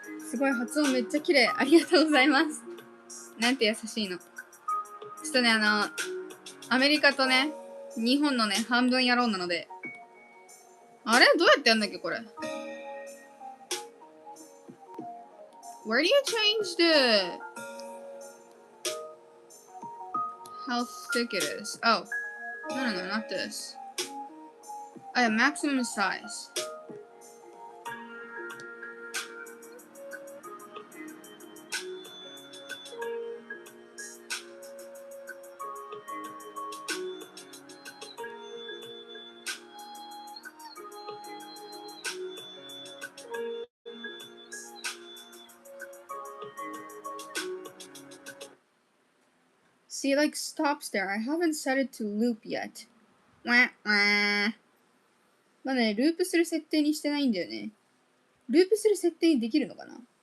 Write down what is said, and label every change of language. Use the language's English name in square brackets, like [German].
[Japanese] すごい発音めっちゃ綺麗。ありがとうございます。なんて優しいの。ちょっとね、アメリカとね、日本のね、半分やろうなので。あれどうやってやんだっけこれ。 [English] Where do you change the how thick it is? Oh. No, not this. Oh, yeah, maximum size. See, it like stops there. I haven't set it to loop yet. [Japanese] まだね、ループする設定にしてないんだよね。ループする設定にできるのかな？